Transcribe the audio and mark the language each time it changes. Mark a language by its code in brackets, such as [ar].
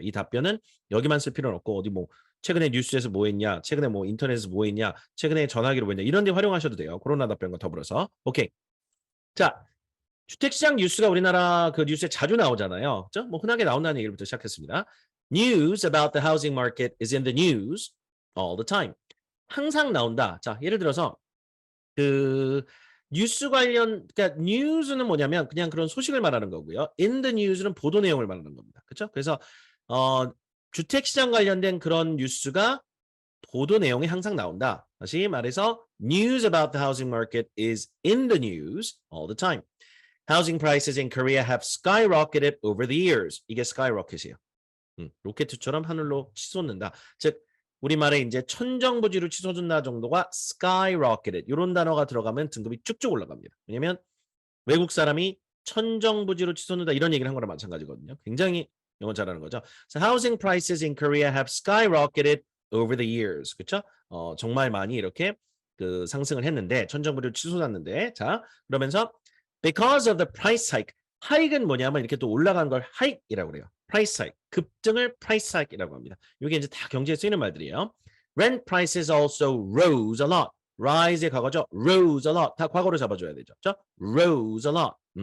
[ko] 이 답변은 여기만 쓸 필요는 없고 어디 뭐 최근에 뉴스에서 뭐 했냐, 최근에 뭐 인터넷에서 뭐 했냐, 최근에 전화기로 뭐 했냐 이런 데 활용하셔도 돼요. 코로나 답변과 더불어서. 오케이. 자, 주택시장 뉴스가 우리나라 그 뉴스에 자주 나오잖아요. 그렇죠? 뭐 흔하게 나온다는 얘기부터 시작했습니다. [en] News about the housing market is in the news all the time. [ko] 항상 나온다. 자, 예를 들어서 그 뉴스 관련 그러니까 뉴스는 뭐냐면 그냥 그런 소식을 말하는 거고요. [en] In the news [ko] 는 보도 내용을 말하는 겁니다. 그렇죠? 그래서 주택시장 관련된 그런 뉴스가 보도 내용이 항상 나온다. 다시 말해서 [en] news about the housing market is in the news all the time. Housing prices in Korea have skyrocketed over the years. [ko] 이게 skyrocket이에요. 로켓처럼 하늘로 치솟는다. 즉 우리말에 이제 천정부지로 치솟는다 정도가 skyrocketed. 이런 단어가 들어가면 등급이 쭉쭉 올라갑니다. 왜냐하면 외국 사람이 천정부지로 치솟는다 이런 얘기를 한 거랑 마찬가지거든요. 굉장히 영어 잘하는 거죠. [en] So housing prices in Korea have skyrocketed over the years. [ko] 그렇죠? 정말 많이 이렇게 그 상승을 했는데 천정부지로 치솟았는데 자 그러면서 [en] because of the price hike. [ko] hike은 뭐냐면 이렇게 또 올라간 걸 hike이라고 그래요. price hike. 급등을 price hike이라고 합니다. 이게 이제 다 경제에 쓰이는 말들이에요. [en] Rent prices also rose a lot. [ko] rise의 과거죠. [en] rose a lot. [ko] 다 과거로 잡아줘야 되죠. 그렇죠? [en] rose a lot.